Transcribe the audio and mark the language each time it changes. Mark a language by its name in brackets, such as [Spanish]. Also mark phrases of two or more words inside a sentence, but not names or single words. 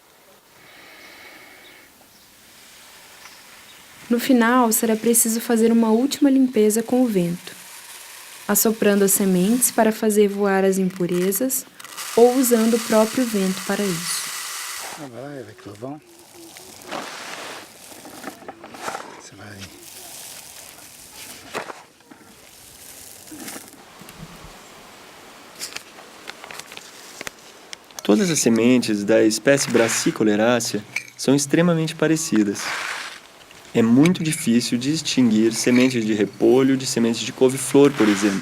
[Portuguese] No final, será preciso fazer uma última limpeza com o vento, assoprando as sementes para fazer voar as impurezas ou usando o próprio vento para isso. [French] Vai avec le vent. Ça va aller. [Portuguese] Todas as sementes da espécie Brassicoleracea são extremamente parecidas. É muito difícil distinguir sementes de repolho de sementes de couve-flor, por exemplo.